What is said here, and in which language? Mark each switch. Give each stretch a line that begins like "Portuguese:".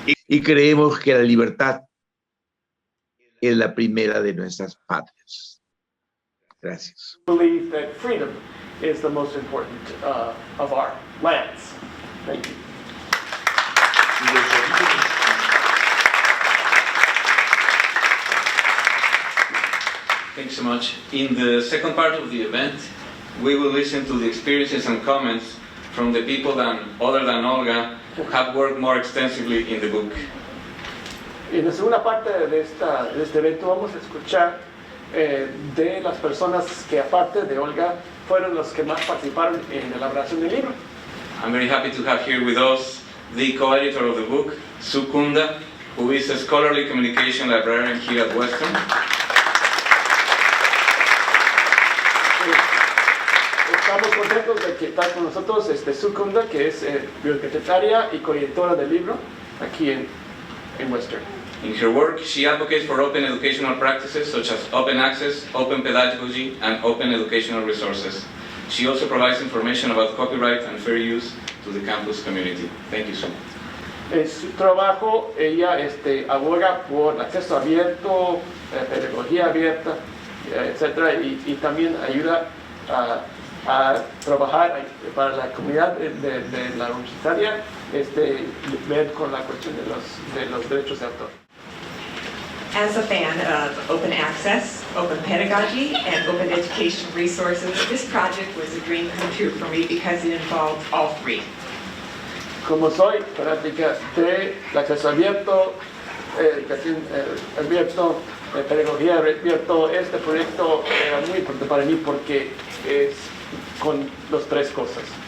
Spanish: y creemos que la libertad es la primera de nuestras patrias. Gracias.
English: Believe that freedom is the most important of our lands. Thank you. Thanks so much. In the second part of the event, we will listen to the experiences and comments from the people other than Olga who have worked more extensively in the book.
Spanish: En la segunda parte de este evento vamos a escuchar de las personas que aparte de Olga fueron los que más participaron en la elaboración del libro.
English: I'm very happy to have here with us the co-editor of the book, Sue Kunda, who is a scholarly communication librarian here at Western.
Spanish: Estamos contentos de que está con nosotros Sue Kunda, que es bibliotecataria y coeditora del libro aquí en Western.
English: In her work, she advocates for open educational practices such as open access, open pedagogy, and open educational resources. She also provides information about copyright and fair use to the campus community. Thank you, Sue.
Spanish: En su trabajo, ella aboga por acceso abierto, pedagogía abierta, etc. Y también ayuda a trabajar para la comunidad de la universitaria, ver con la cuestión de los derechos de autor.
English: As a fan of open access, open pedagogy, and open education resources, this project was a dream come true for me because it involved all three.
Spanish: Como soy fanática del acceso abierto, educación abierto, pedagogía abierto, este proyecto era muy importante para mí porque es con las tres cosas.